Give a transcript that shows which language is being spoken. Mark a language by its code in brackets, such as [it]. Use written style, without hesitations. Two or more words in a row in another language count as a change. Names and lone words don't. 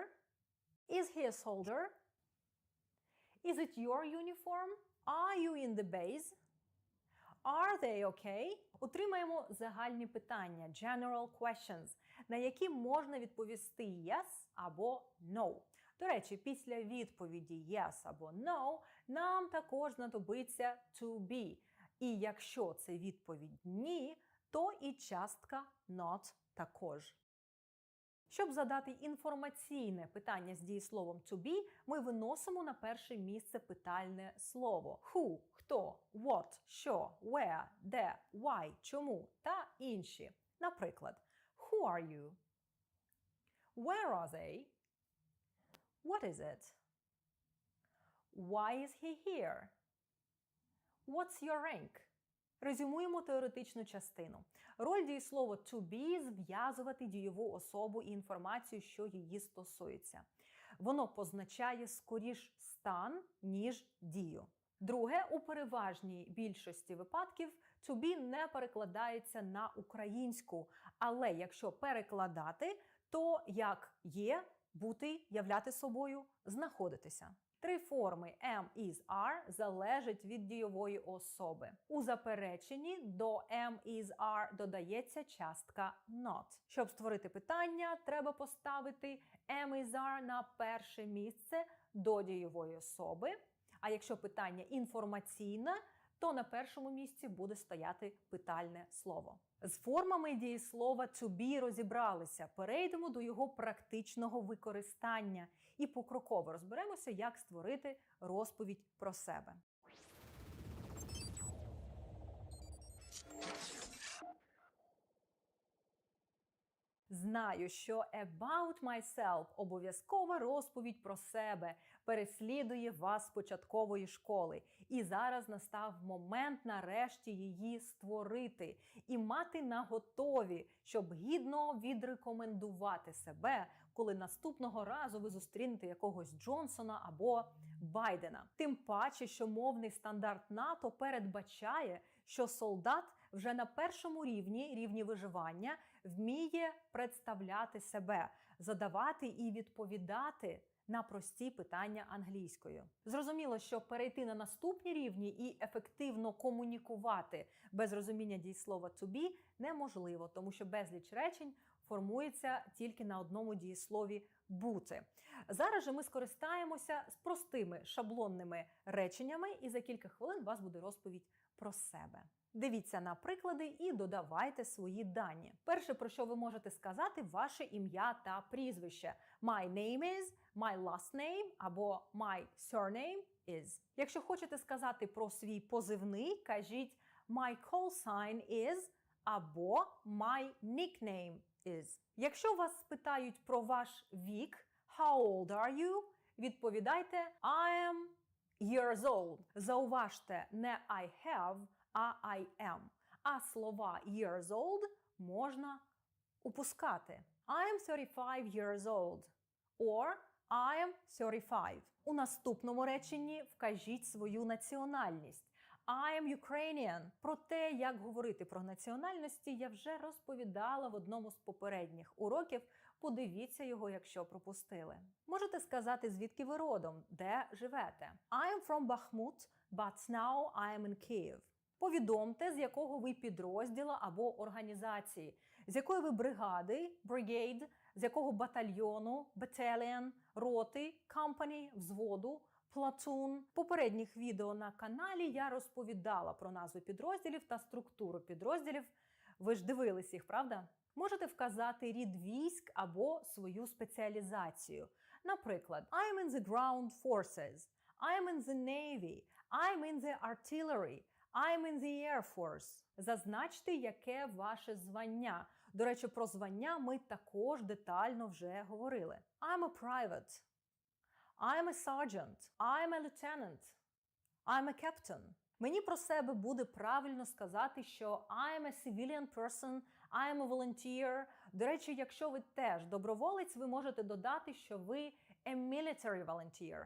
[en] Is he a soldier? Is it your uniform? Are you in the base? Are they okay? [uk] Отримаємо загальні питання, [en] general questions, [uk] на які можна відповісти yes або no. До речі, після відповіді yes або no нам також знадобиться [en] to be. [uk] І якщо це відповідь ні, то і частка not також. Щоб задати інформаційне питання з дієсловом to be, ми виносимо на перше місце питальне слово. Who – хто, what – що, where – де, why – чому та інші. Наприклад, [en] who are you? Where are they? What is it? Why is he here? What's your rank? [uk] Резюмуємо теоретичну частину. Роль дієслова [en] to be – [uk] зв'язувати дієву особу і інформацію, що її стосується. Воно позначає скоріш стан, ніж дію. Друге, у переважній більшості випадків [en] to be [uk] не перекладається на українську, але якщо перекладати, то як є, бути, являти собою, знаходитися. 3 форми [en] am, is, are [uk] залежать від дійової особи. У запереченні до [en] am, is, are [uk] додається частка not. Щоб створити питання, треба поставити [en] am, is, are [uk] на перше місце до дійової особи. А якщо питання інформаційне, то на першому місці буде стояти питальне слово. З формами дієслова [en] to be [uk] розібралися. Перейдемо до його практичного використання і покроково розберемося, як створити розповідь про себе. Знаю, що [en] about myself – [uk] обов'язкова розповідь про себе, переслідує вас з початкової школи. І зараз настав момент нарешті її створити і мати наготові, щоб гідно відрекомендувати себе, коли наступного разу ви зустрінете якогось Джонсона або Байдена. Тим паче, що мовний стандарт НАТО передбачає, що солдат вже на першому рівні виживання, вміє представляти себе, задавати і відповідати на прості питання англійською. Зрозуміло, що перейти на наступні рівні і ефективно комунікувати без розуміння дієслова [en] to be [uk] неможливо, тому що безліч речень формується тільки на одному дієслові бути. Зараз же ми скористаємося з простими шаблонними реченнями, і за кілька хвилин у вас буде розповідь про себе. Дивіться на приклади і додавайте свої дані. Перше, про що ви можете сказати, ваше ім'я та прізвище. [en] My name is, my last name або my surname is. [uk] Якщо хочете сказати про свій позивний, кажіть [en] my call sign is [uk] або [en] my nickname is. [uk] Якщо вас спитають про ваш вік, [en] how old are you, відповідайте I am years old. [uk] Зауважте, не [en] I have, [uk] а [en] I am. [uk] А слова [en] years old [uk] можна упускати. [en] I am 35 years old. Or I am 35. У наступному реченні вкажіть свою національність. I am Ukrainian. [uk] Про те, як говорити про національності, я вже розповідала в одному з попередніх уроків. Подивіться його, якщо пропустили. Можете сказати, звідки ви родом, де живете. [en] I am from Bakhmut, but now I am in Kyiv. [uk] Повідомте, з якого ви підрозділу або організації, з якої ви бригади, brigade, з якого батальйону, battalion, роти, company, взводу, platoon. В попередніх відео на каналі я розповідала про назви підрозділів та структуру підрозділів. Ви ж дивились їх, правда? Можете вказати рід військ або свою спеціалізацію. Наприклад, [en] I'm in the ground forces, I'm in the navy, I'm in the artillery, I'm in the Air Force. [uk] Зазначте, яке ваше звання. До речі, про звання ми також детально вже говорили. [en] I'm a private. I'm a sergeant. I'm a lieutenant. I'm a captain. [uk] Мені про себе буде правильно сказати, що [en] I'm a civilian person, I'm a volunteer. [uk] До речі, якщо ви теж доброволець, ви можете додати, що ви [en] a military volunteer.